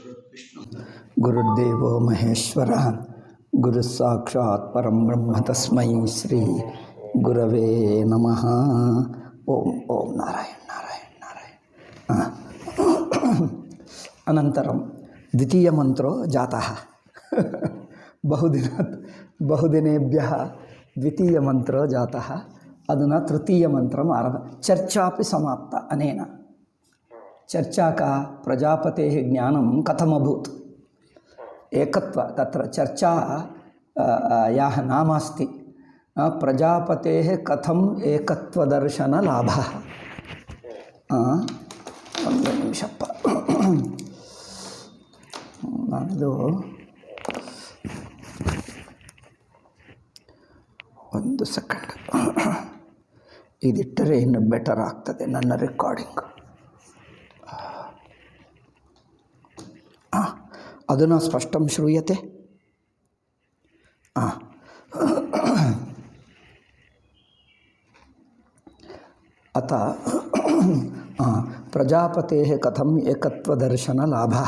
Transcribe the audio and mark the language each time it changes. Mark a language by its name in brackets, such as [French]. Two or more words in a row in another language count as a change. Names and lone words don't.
[Sanskrit] ಗುರುರ್ದೇವೋ ಮಹೇಶ್ವರ ಗುರು ಸಾಕ್ಷಾತ್ ಪರಂ ಬ್ರಹ್ಮ ತಸ್ಮೈ ಶ್ರೀ ಗುರವೇ ನಮಃ. ಓಂ ಓಂ ನಾರಾಯಣ ನಾರಾಯಣ ನಾರಾಯಣ. ಅನಂತರಂ ದ್ವಿತೀಯ ಮಂತ್ರೋ ಜಾತಃ. ಬಹುದಿನೇಭ್ಯಃ ದ್ವಿತೀಯ ಮಂತ್ರೋ ಜಾತಃ. ಅದನ್ನು ತೃತೀಯ ಮಂತ್ರಂ ಆರಂಭ. ಚರ್ಚಾಪಿ ಸಮಾಪ್ತ ಅನೇನ. ಚರ್ಚಾ का प्रजापतेः ज्ञानं कथमभूत्. एकत्व तत्र चर्चा याः नाम अस्ति प्रजापतेः कथम् एकत्वदर्शनलाभः. [Kannada] ಒಂದು ನಿಮಿಷಪ್ಪ, ನಾನಿದು ಒಂದು ಸೆಕೆಂಡ್ ಇದಿಟ್ಟರೆ ಇನ್ನು ಬೆಟರ್ ಆಗ್ತದೆ ನನ್ನ ರೆಕಾರ್ಡಿಂಗ್. [Sanskrit] अधुना स्पष्टं श्रूयते. अतः प्रजापतेः कथम् एकत्वदर्शनलाभः.